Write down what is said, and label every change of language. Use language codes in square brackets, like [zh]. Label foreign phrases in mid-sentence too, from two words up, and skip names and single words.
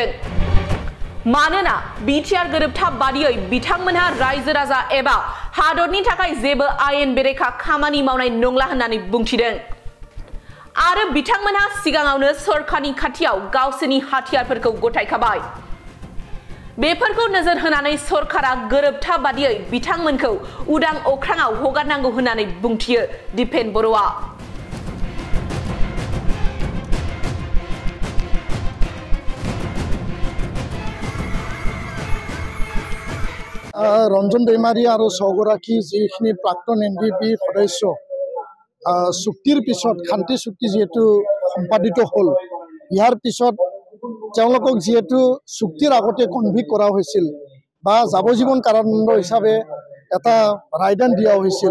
[brx] मानोना बिटिआर गोरोबथा बादियै बिथांमोनहा रायजो राजा एबा हादरनि थाखाय जेबो आयेन बेरेखा खामानि मावनाय नंला होननानै बुंथिदों आरो बिथांमोनहा सिगाङावनो सरकारनि खाथियाव गावसोरनि हाथियारफोरखौ गथायखाबाय। बेफोरखौ नोजोर होनानै सरकारा गोरोबथा बादियै बिथांमोनखौ उदां अख्राङाव हगारनांगौ होननानै बुंथियो दिपेन बर'आ। [as] ৰঞ্জন দৈমাৰী আৰু ছগৰাকী যিখিনি প্ৰাক্তন এনডিএবি সদস্য চুক্তিৰ পিছত শান্তি চুক্তি যিহেতু সম্পাদিত হ'ল ইয়াৰ পিছত তেওঁলোকক যিহেতু চুক্তিৰ আগতে কনভিক্ট কৰা হৈছিল বা যাৱজীৱন কাৰাদণ্ড হিচাপে এটা ৰায়দান দিয়া হৈছিল।